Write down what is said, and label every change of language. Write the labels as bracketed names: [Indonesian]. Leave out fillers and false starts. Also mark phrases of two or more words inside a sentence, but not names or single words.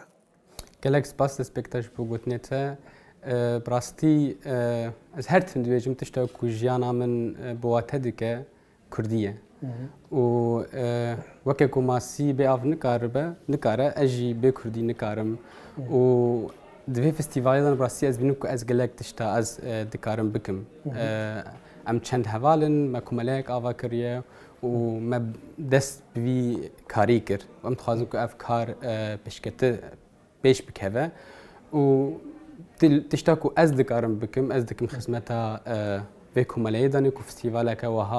[Kurdish] گەلێک سپاس دەستپێکتەش بۆ گوتنێتە بڕاستی ئەس هەرتم دوێژم تشتە کو ژیانە من بۆواتە دکە کوردیە و وەکێک و ماسی بێ ئاv نکارە ئەژی بێ کوردی نکارم و divê festîvalê rastî ez bînim ku ez gelek tişta ez dikarim bikim em çend hevalin me kumeleyek ava kiriye û me dest bi vî karî kir em dixwazim ku ev kar pêşkete pêş bikeve û tişta ku ez dikarim bikim ez dikim xizmeta vê kumeleyê danî ku festîvaleke wiha